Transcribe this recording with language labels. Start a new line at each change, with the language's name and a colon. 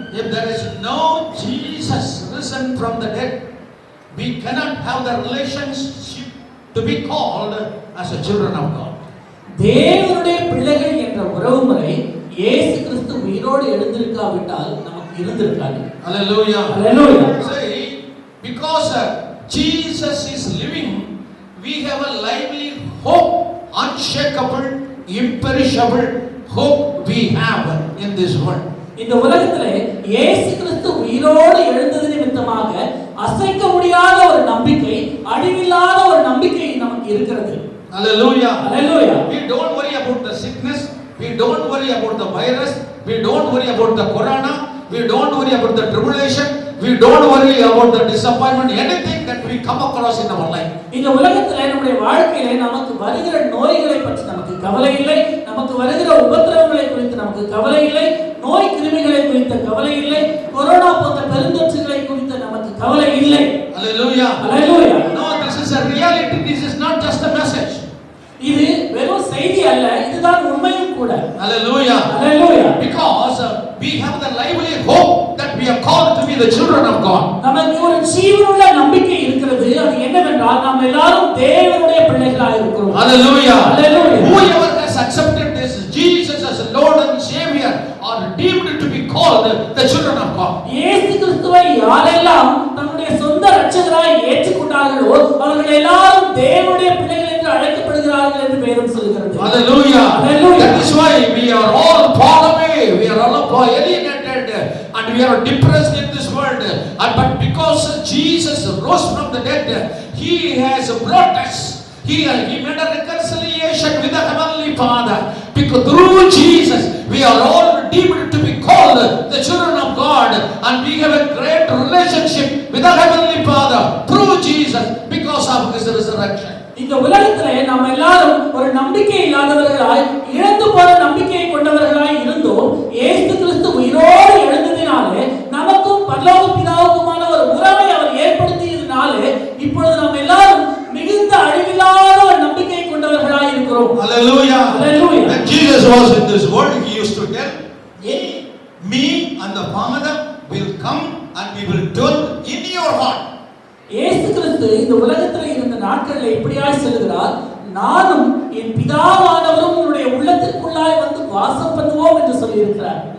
English: If there is no Jesus risen from the dead, we cannot have the relationship to be called as a children of God.
Tamil: தேவனுடைய பிள்ளைகள் என்ற உறவுமுறை இயேசு கிறிஸ்து உயிரோடு எழுந்திருக்காவிட்டால் நமக்கு இருந்திருக்காது.
English: Hallelujah. Hallelujah. Say, because Jesus is living, we have a lively hope, unshakable, imperishable hope we have in this world.
Tamil: இந்த உலகத்திலே இயேசு கிறிஸ்து உயிரோடு எழுந்தது நிமித்தமாக அசைக்க முடியாத ஒரு நம்பிக்கை, அழிவில்லாத ஒரு நம்பிக்கை நமக்கு இருக்கிறது.
English: Hallelujah. Hallelujah. We don't worry about the sickness, we don't worry about the virus, we don't worry about the corona, we don't worry about the tribulation, we don't worry about the disappointment, anything that we come across in our life.
Tamil: இந்த உலகத்திலே நம்முடைய வாழ்க்கையிலே நமக்கு வருகிற நோய்களை பற்றி நமக்கு கவலை இல்லை, நமக்கு வருகிற உபத்திரவங்களை குறித்து நமக்கு கவலை இல்லை, நோய் கிருமிகளை குறித்த கவலை இல்லை, கொரோனா போன்ற பெருந்தொற்றுகளை குறித்து நமக்கு கவலை இல்லை.
English: Hallelujah. Hallelujah. No, this is a reality, this is not just a message.
Tamil: இது வெறும் செய்தி அல்ல, இதுதான் உண்மையும் கூட.
English: Hallelujah. Hallelujah. Because we have the lively hope that we are called to be the children of God.
Tamil: நமக்கு ஒரு ஜீவனுள்ள நம்பிக்கை இருக்கிறது. அது என்னவென்றால் நாம் எல்லாரும் தேவனுடைய பிள்ளைகளாக இருக்கிறோம்.
English: Hallelujah. Hallelujah. Whoever has accepted this Jesus as Lord and Savior redeemed to be called the children of God.
Tamil: இயேசு கிறிஸ்துவை யாரெல்லாம் தன்னுடைய சொந்த இரட்சகராய் ஏற்றுக்கொண்டார்களோ அவர்கள் எல்லாரும் தேவனுடைய பிள்ளைகள் என்று அழைக்கப்படுகிறார்கள் என்று வேதம் சொல்கிறது.
English: Hallelujah. Hallelujah. That is why we are all far away, we are all alienated, and we are depressed in this world. But because Jesus rose from the dead, He has brought us. He made a reconciliation with the Heavenly Father. Because through Jesus, we are all redeemed to be called the children of God, and we have a great relationship with the Heavenly Father through Jesus because of His resurrection.
Tamil: இந்த உலகத்திலே நாம் எல்லாரும் ஒரு நம்பிக்கை இல்லாதவர்களாய் இழந்து போன நம்பிக்கையை கொண்டவர்களாய் இருந்தோம். இயேசு கிறிஸ்து உயிரோடு எழுந்ததினாலே நமக்கும் பரலோக பிதாவுக்குமான ஒரு உறவை அவர் ஏற்படுத்தியதினாலே இப்பொழுது நாம் எல்லாரும் மிகுந்த அழிவில்லாத ஒரு நம்பிக்கை கொண்டவர்களாய் இருக்கிறோம்.
English: Hallelujah. Hallelujah. When Jesus was in this world, He used to tell, me and the Father will come and we will dwell in your heart.
Tamil: இயேசு கிறிஸ்து இந்த உலகத்தில் இருந்த நாட்களில் இப்படியாய் சொல்கிறார், நானும் என் பிதாவானவரும் உன்னுடைய உள்ளத்திற்குள்ளாய் வந்து வாசம் பண்ணுவோம் என்று சொல்லி இருக்கிறார்.